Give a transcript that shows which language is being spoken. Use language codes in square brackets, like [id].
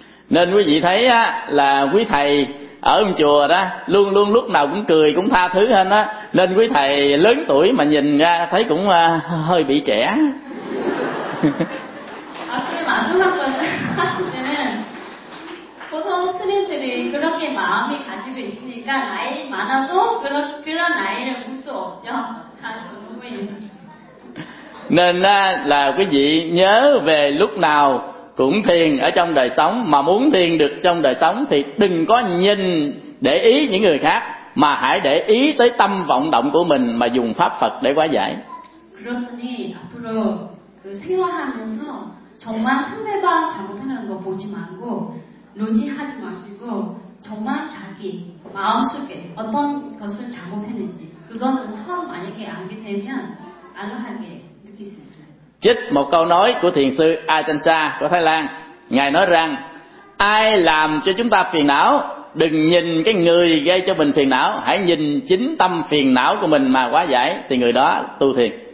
[vi] Nên quý vị thấy á, là quý thầy ở trong chùa đó luôn luôn lúc nào cũng cười cũng tha thứ hết á, nên quý thầy lớn tuổi mà nhìn ra thấy cũng hơi bị trẻ. [ko] 마지막 거는 하실 때는 보통 스님들이 그렇게 마음이 가지고 있으니까 나이 많아도 그런 나이는 무서워 없죠. 가서 너무 힘들어. [vi] Nên là quý vị nhớ về lúc nào cũng thiền ở trong đời sống, mà muốn thiền được trong đời sống thì đừng có nhìn để ý những người khác, mà hãy để ý tới tâm vọng động của mình mà dùng pháp Phật để hóa giải. [ko] 그러더니 앞으로 그 생활하면서 정말 상대방 잘못하는 거 보지 말고 논지하지 마시고 정말 자기 마음속에 어떤 것을 잘못했는지 그거는 서로 만약에 알게 되면 안하게 느낄 수 있어요. [vi] Trích một câu nói của thiền sư Ajahn Chah của Thái Lan. Ngài nói rằng ai làm cho chúng ta phiền não, đừng nhìn cái người gây cho mình phiền não, hãy nhìn chính tâm phiền não của mình mà hóa giải, thì người đó tu thiền.